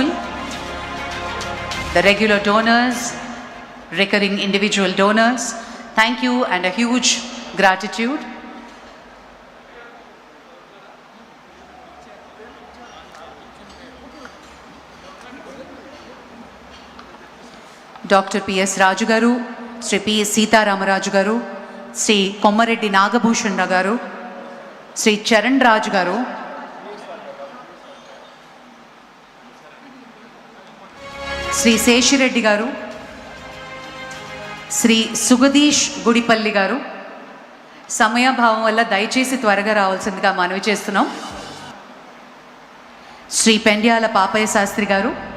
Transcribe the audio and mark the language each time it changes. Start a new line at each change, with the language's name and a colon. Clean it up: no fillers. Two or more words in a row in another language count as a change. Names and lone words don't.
English: The regular donors, recurring individual donors, thank you and a huge gratitude. Dr. P.S. Raju Garu, Sri P. Sita Ramaraju Garu, Sri Kommareddy Nagabhushan Garu, Sri Charan Raj Garu, Sri Seshireddy Garu, Sri Sugadish Gudipalli Garu.
Telugu: సమయ భావం వల్ల దయచేసి త్వరగా రావాల్సిందిగా మనవి చేస్తున్నాం. శ్రీ పెండ్యాల పాపయ్య శాస్త్రి గారు,